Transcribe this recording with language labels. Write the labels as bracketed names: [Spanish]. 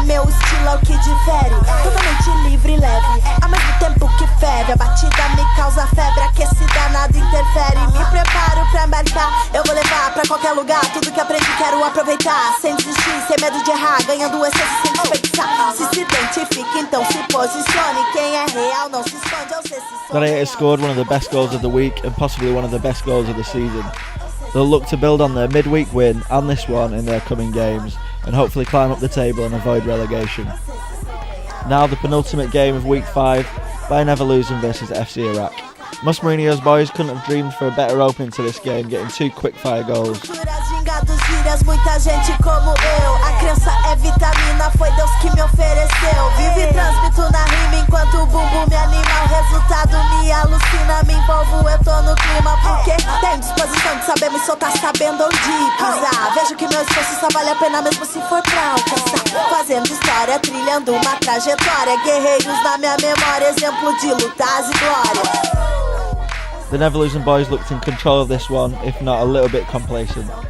[Portuguese] Meu estilo é o que difere, totalmente livre e leve, ao mesmo tempo que ferve. A batida me causa febre, aquecida nada interfere. Me preparo pra embarcar, eu vou levar pra qualquer lugar. Tudo que aprendi quero aproveitar, sem desistir, sem medo de errar, ganhando essência sem desperdiçar. Se identifica, então se posicione. Quem é real não se esconde, eu sei se sou. [English] Gladiators scored one of the best goals of the week and possibly one of the best goals of the season. They'll look to build on their midweek win and this one in their coming games and hopefully climb up the table and avoid relegation. Now the penultimate game of week 5, Bayern Leverkusen versus FC Iraq. Mus Mourinho's boys couldn't have dreamed for a better opening to this game, getting 2 quick-fire goals. [Portuguese] Muita gente como eu, a crença é vitamina, foi Deus que me ofereceu. Vivo e transmito na rima enquanto o bumbum me anima. O resultado me alucina, me envolvo, eu tô no clima. Porque tenho disposição de saber me soltar, sabendo onde pisar. Vejo que meu esforço só vale a pena mesmo se for pra alcançar. Fazendo história, trilhando uma trajetória. Guerreiros na minha memória, exemplo de lutas e glórias. [English] The Leverkusen boys looked in control of this one, if not a little bit complacent.